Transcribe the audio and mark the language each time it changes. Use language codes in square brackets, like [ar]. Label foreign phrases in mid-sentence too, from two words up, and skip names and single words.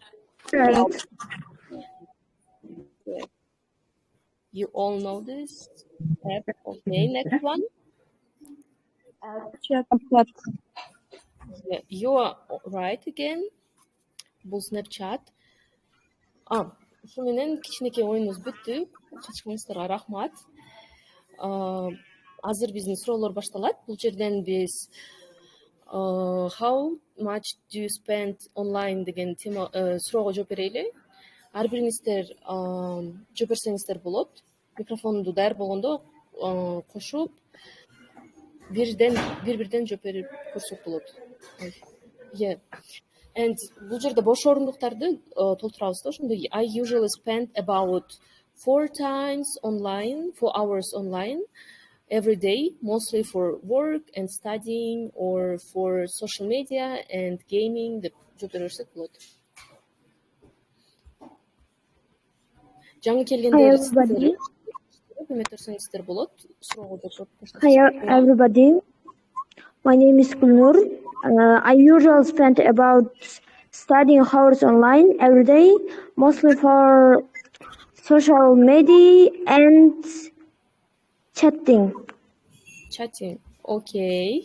[en] You all know this. Okay, next one. Snapchat. Yeah, you are right again. [ky] Бұл Snapchat. Şu менен кичинекей оюнубуз бүттү. Катышканыңыздарга рахмат. Азыр биздин суроолор башталат. Бул жерден биз [en] how much do you spend online [ky] деген тема суроого жооп берели. Ар бириңиздер жооп берсеңиздер болот. Микрофонду даяр болгондо кошуп бир-бирден жооп берип көрсөк болот. [en] Yeah. [ky] And бул жерде бош орундуктарды толтурабыз да. [en] Ошондо I usually spend about 4 hours online every day, mostly for work and studying or for social media and gaming. [ky] Деп жооп берсек болот. Жаңы келгендер көмөктөрсөңүздөр болот. Суроого жооп берсеңиздер. [en] Hi everybody, my name is Gulnur. I usually spend about studying hours online every day, mostly for social media and chatting. Chatting. Okay.